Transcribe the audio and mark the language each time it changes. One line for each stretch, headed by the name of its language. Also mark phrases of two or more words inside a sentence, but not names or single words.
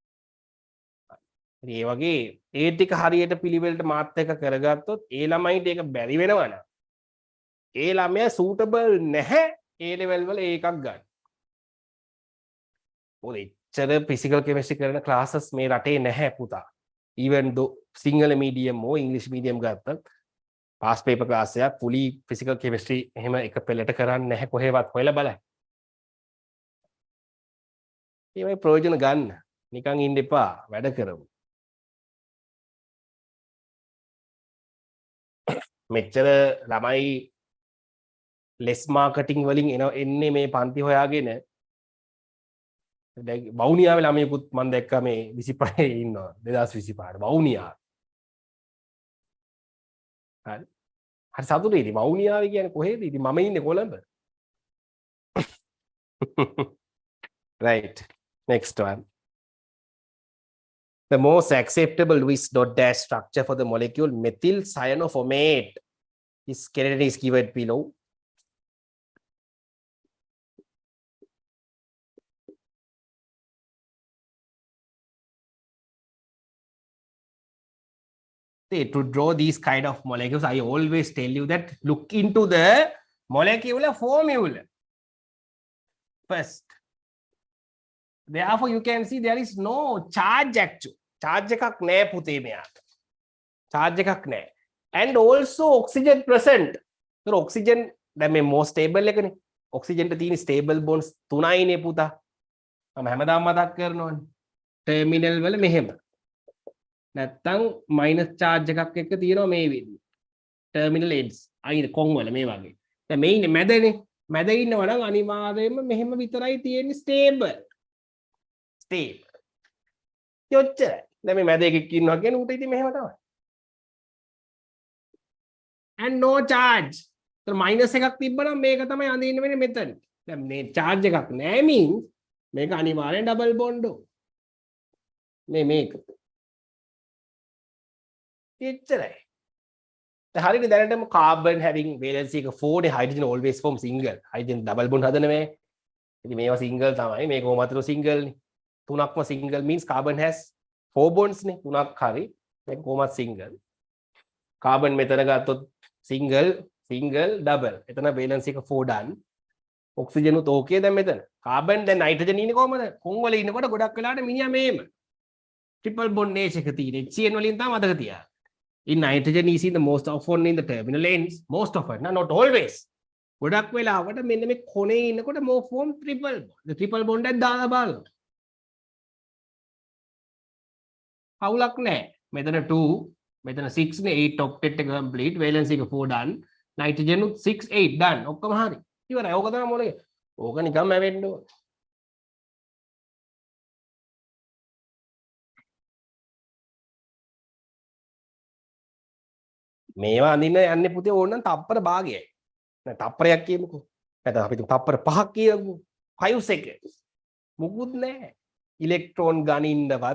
Sinhala: ඒ වගේ ඒ ටික හරියට පිළිවෙලට මාත් එක කරගත්තොත් ඒ ළමයිට ඒක බැරි වෙනවනම් ඒ ළමයා suitable නැහැ ඒ level වල ඒකක් ගන්න. මොකද ඉච්චර
English: physical chemistry
Sinhala: කරන classes මේ රටේ නැහැ පුතා.
English: even though single medium or English medium
Sinhala: ගත්තත්
English: past paper class
Sinhala: එකක්
English: fully physical chemistry
Sinhala: එහෙම එක පෙළට කරන්නේ නැහැ කොහෙවත් හොයලා බලන්න. මේ ප්‍රයෝජන ගන්න. නිකන් ඉන්න එපා වැඩ කරමු. මෙච්චර ළමයි
English: less marketing
Sinhala: වලින් එන්නේ මේ පන්ති හොයාගෙන දැන් වවුනියාවේ ළමයෙකුත් මම දැක්කා මේ 25 ඉන්නවා 2025 වවුනියා. හරි. හරි සතුටුයි ඉතින් වවුනියාවේ කියන්නේ කොහෙද? ඉතින් මම ඉන්නේ කොළඹ. right.
English: Next one. The most acceptable Lewis dot dash structure for the molecule methyl cyanophomate is skeleton is given below. To draw these kind of molecules, I always tell you that look into the molecular formula. first. Therefore, you can see there is no charge actually.
Sinhala: Charge එකක් නෑ පුතේ මෙයාට. Charge එකක් නෑ.
English: And also oxygen present. So oxygen
Sinhala: දැන් මේ
English: more stable
Sinhala: එකනේ. Oxygen ට තියෙන
English: stable bonds
Sinhala: 3යිනේ පුතා. මම හැමදාම මතක් කරනවානේ. terminal වල මෙහෙම. නැත්තම් minus charge එකක් එක්ක තියෙනවා මේ විදිහට.
English: terminal ends.
Sinhala: අයින කොන් වල මේ වගේ. දැන් මේ ඉන්නේ මැදනේ. මැද ඉන්නවා නම් අනිවාර්යයෙන්ම මෙහෙම විතරයි තියෙන්නේ stable. Stable. යොච්චරයි. දැන් මේ මැද එකක් ඉන්නවා කියන්නේ ඌට ඉතින් මෙහෙම තමයි.
English: And no charge. So minus
Sinhala: එකක් තිබ්බනම් මේක තමයි අඳින්න වෙන්නේ මෙතන. දැන් මේ charge එකක් නැහැ means මේක අනිවාර්යෙන්
English: double bond
Sinhala: ඕ. මේක. එච්චරයි. දැන් හරියට දැනටම
English: carbon having valency
Sinhala: එක 4 නේ
English: hydrogen always form single. hydrogen double bond
Sinhala: හදන මේ. ඉතින් මේවා single තමයි. මේක කොහොමද single නේ. තුනක්ම single means
English: carbon has 4 bonds
Sinhala: නේ. තුනක් හරි. මේක කොහොමද single. carbon මෙතන ගත්තොත්
English: single double
Sinhala: එතන valence එක 4
English: done oxygen
Sinhala: උත් okay දැන් මෙතන carbon දැන් nitrogen ඉන්නේ කොහමද කොන් වල ඉන්නකොට ගොඩක් වෙලාවට මිනිහා මේම
English: triple bond nature
Sinhala: එක තියෙන HCN වලින් තමයි මතක තියාගන්න
English: in nitrogen is in the most often in the terminal ends most often not always
Sinhala: ගොඩක් වෙලාවට මෙන්න මේ කොනේ ඉන්නකොට
English: more form triple bond
Sinhala: the triple bond එක දාලා බලන්න අවුලක් නැහැ මෙතන 2 මෙතන 6 නේ 8 octet එක
English: complete valence
Sinhala: එක 4
English: done nitrogen
Sinhala: උත් 6 8 done ඔක්කොම හරි ඉවරයි ඕක තමයි මොලේ ඕක නිකම්ම වෙන්න ඕන මේවා අඳින්න යන්නේ පුතේ ඕන නම් තප්පර භාගයයි නැත්නම් තප්පරයක් කියමුකෝ නැත්නම් අපි තප්පර 5ක් කියමු 5 seconds මුකුත් නැහැ ඉලෙක්ට්‍රෝන ගනින්නවත්